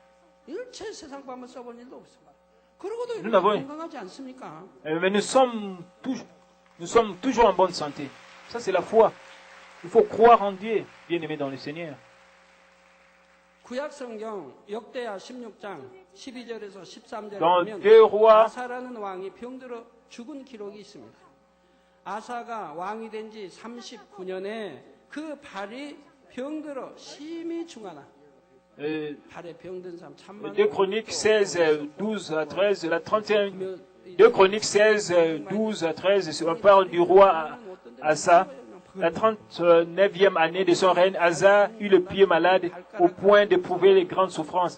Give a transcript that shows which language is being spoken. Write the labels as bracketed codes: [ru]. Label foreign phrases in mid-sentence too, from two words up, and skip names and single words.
[fr] Mais nous sommes toujours en bonne santé. Ça, c'est la foi. Il faut croire en Dieu, bien-aimé dans le Seigneur. Dans 2 Rois, [ko] 아사가 왕이 된 지 39년에 그 발이 병들어 심히 중하나. [fr] 2 Chroniques 16, 12 à 13, la 31, 2 Chroniques 16, 12 à 13, on parle du roi Asa. La 39e année de son règne, Asa eut le pied malade au point d'éprouver les grandes souffrances.